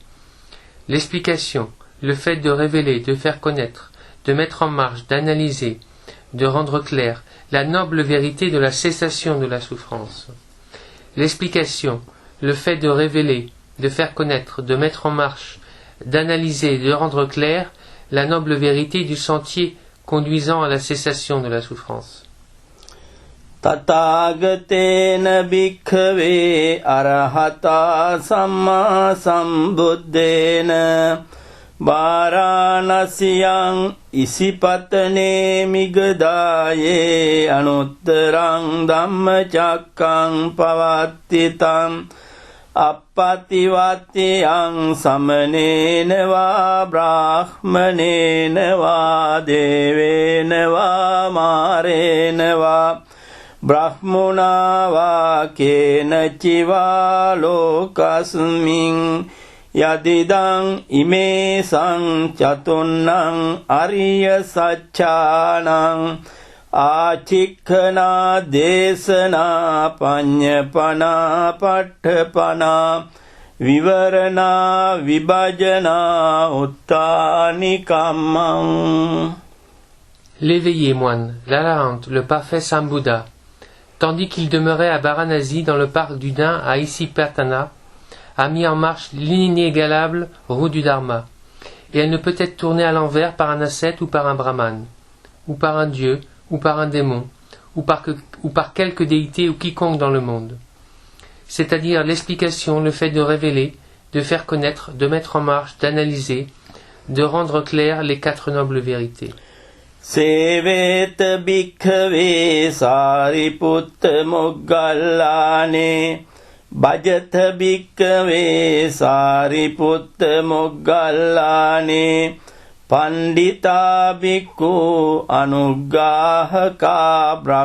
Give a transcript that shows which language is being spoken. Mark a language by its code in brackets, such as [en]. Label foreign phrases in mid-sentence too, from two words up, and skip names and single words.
[fr] L'explication, le fait de révéler, de faire connaître, de mettre en marche, d'analyser, de rendre claire la noble vérité de la cessation de la souffrance. L'explication, le fait de révéler, de faire connaître, de mettre en marche, d'analyser, de rendre clair la noble vérité du sentier conduisant à la cessation de la souffrance. [pi] Tathagatena bhikkhave arahata samma sambuddhena Varanasiyang isipatane migadaye anuttarang dhammacakkang pavattitang appativattiyang samanena va brahmanena va devena va marena va බ්‍රහ්මුණා වා කේන චිවා ලෝකස්මින් යදිදං ඉමේසං චතුන්නං අරිය සච්ඡානං ආචික්ඛනා දේශනා පඤ්ඤපනා පට්ඨපනා විවරණා විභජනා උත්තානි කම්මං. [fr] L'éveillé moine, l'Arahant, le parfait Sambhuddha, tandis qu'il demeurait à Varanasi dans le parc du Dain à Isipatana, a mis en marche l'inégalable roue du Dharma, et elle ne peut être tournée à l'envers par un ascète ou par un brahmane, ou par un dieu, ou par un démon, ou par quelque déité ou quiconque dans le monde. C'est-à-dire l'explication, le fait de révéler, de faire connaître, de mettre en marche, d'analyser, de rendre clair les quatre nobles vérités. [pi] සේවේත භික්ඛවේ සාරිපුත්ත මොග්ගල්ලානේ භජත භික්ඛවේ සාරිපුත්ත මොග්ගල්ලානේ පණ්ඩිතා භික්ඛු අනුග්ගාහකා